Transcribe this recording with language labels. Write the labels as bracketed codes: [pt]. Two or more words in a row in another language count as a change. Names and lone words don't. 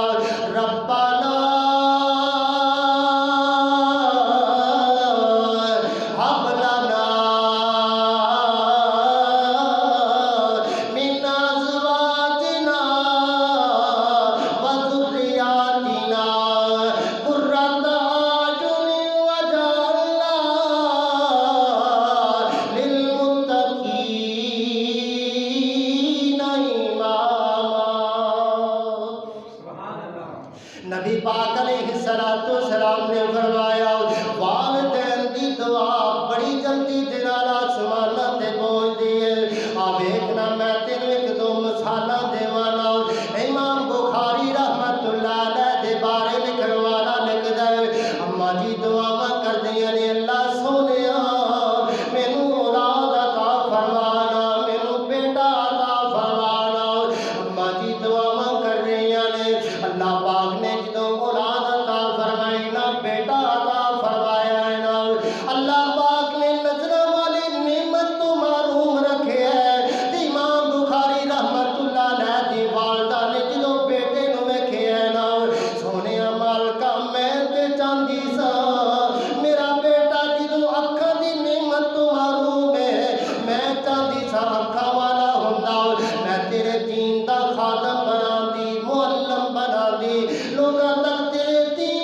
[ar] ربنا ہب لنا من ازواجنا وذریاتنا قرۃ اعین واجعلنا للمتقین اماما۔ [pa] نبی پاک [ar] علیہ الصلوۃ والسلام [pa] نے فرمایا والدین دی دعا بڑی جلدی دے نال آسماناں تے پہنچدی ہے۔ آ ویکھنا میں تینوں ایک دو مثالاں دیواں نا، امام بخاری [ar] رحمت اللہ علیہ [pa] دے بارے لکھن والا لکھدا ہے اماں جی دعاواں کردیاں نے اللہ سونیا مینوں اولاد عطا فرمانا، مینوں بیٹا عطا فرمانا۔ اماں جی دعاواں کر رہیاں نے، اللہ پاک نے جدوں اولاد عطا فرمائی نا، بیٹا عطا فرمایا ہے نا، اللہ پاک نے نظراں والی نعمت تو محروم رکھے ہے۔ تے امام بخاری [ar] رحمت اللہ علیہ [pa] دی والدہ نے جدوں بیٹے نو ویکھیا ہے نا، سونیا مالکا میں تے چاہندی سا میرا بیٹا جدوں اکھاں دی نعمت تو محروم ہے، میں چاہندی سا اکھاں والا ہوندا، میں تیرے دین دا خادم بنا دی، معلم بنا دی، لوگاں تک تیرے